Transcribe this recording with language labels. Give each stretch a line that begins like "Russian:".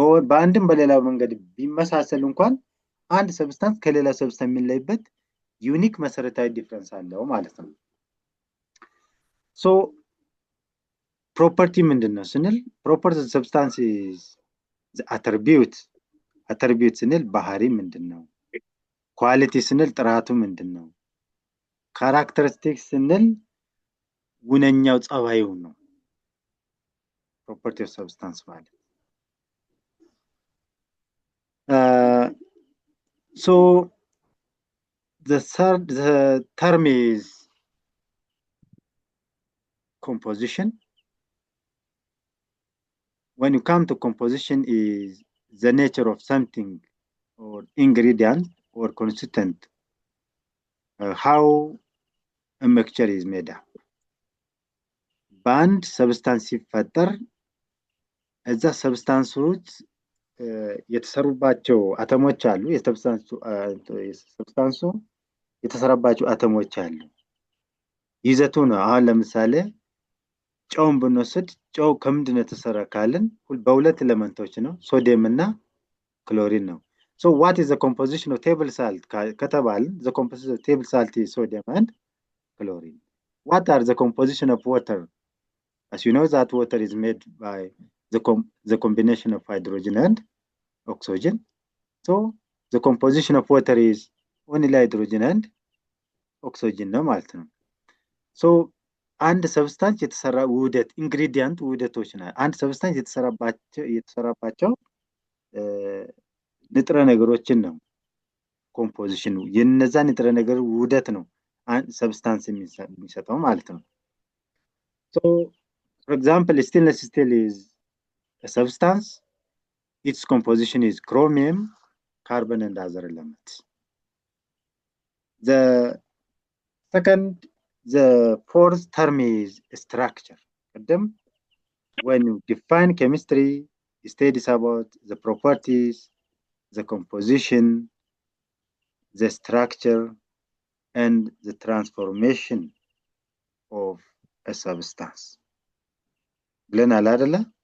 Amharic: በአንድም በሌላ መንገድ ቢመሳሰል እንኳን አንድ ሰብስታንስ ከሌላ ሰብስታንስ የሚለይበት ዩኒክ መሰረታዊ ዲፈረንስ አለው ማለት ነው። so property ምንድነው ስንል
English: property of substance is the attribute
Amharic: ስንል ባህሪ ምንድነው? quality ስንል ጥራቱ ምንድነው?
English: characteristics
Amharic: ስንል ጉነኛው ጸባዩ ነው።
English: property of substance ማለት so the term is composition. When you come to composition is the nature of something or ingredient or constituent, how a mixture is made up.
Amharic: Band substance ሲፈጠር እዛ substance ውስጥ የተሰሩባቸው አተሞች አሉ። የሰብስታንሱ የተሰራባቸው አተሞች አሉ። ይዘቱ ነው። አሁን ለምሳሌ ጨውን ብንወስድ ጨው ከምንድነው የተሰራ ካልን በሁለት ኤሌመንቶች ነው፣ ሶዲየም እና ክሎሪን ነው።
English: so what is the composition of table salt
Amharic: ከተባልን
English: the composition of table salt is sodium and chlorine. What are the composition of water? As you know that water is made by the combination of hydrogen and oxygen. So the composition of water is only hydrogen and oxygen
Amharic: ነው ማለት ነው። so አንድ ሰብስታንስ የተሰራ ውህደት ኢንግሪዲየንት ውህደቶች ነው። አንድ ሰብስታንስ የተሰራባቸው ንጥረ ነገሮችን ነው ኮምፖዚሽኑ። የነዛ ንጥረ ነገር ውህደት ነው አንድ ሰብስታንስ የሚሰጠው ማለት ነው። so
English: for example, stainless steel is a substance. Its composition is chromium, carbon, and other elements. The fourth term is structure. When you define chemistry, studies about the properties, the composition, the structure, and the transformation of a substance. Glenn Aladala.